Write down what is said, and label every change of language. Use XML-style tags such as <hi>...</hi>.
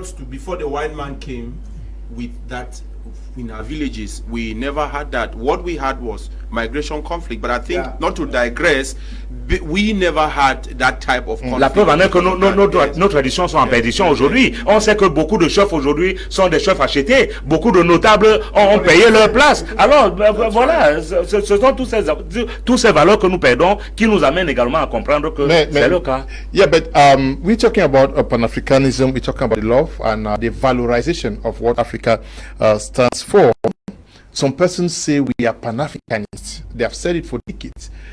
<en>Before the white man came with that in our villages, we never had that. What we had was migration conflict. But I think, not to digress, we never had that type of conflict.</en> <fr>La preuve en est que nos traditions sont en perdition aujourd'hui. On sait que beaucoup de chefs aujourd'hui sont des chefs achetés. Beaucoup de notables ont payé leur place. Alors, voilà, ce sont tous ces valeurs que nous perdons qui nous amènent également à comprendre que c'est le cas.</fr> <en>Yeah, but we're talking about Pan-Africanism, we're talking about the love and the valorization of what Africa stands for. Some persons say we are Pan-Africanists. They have said it for decades.</en>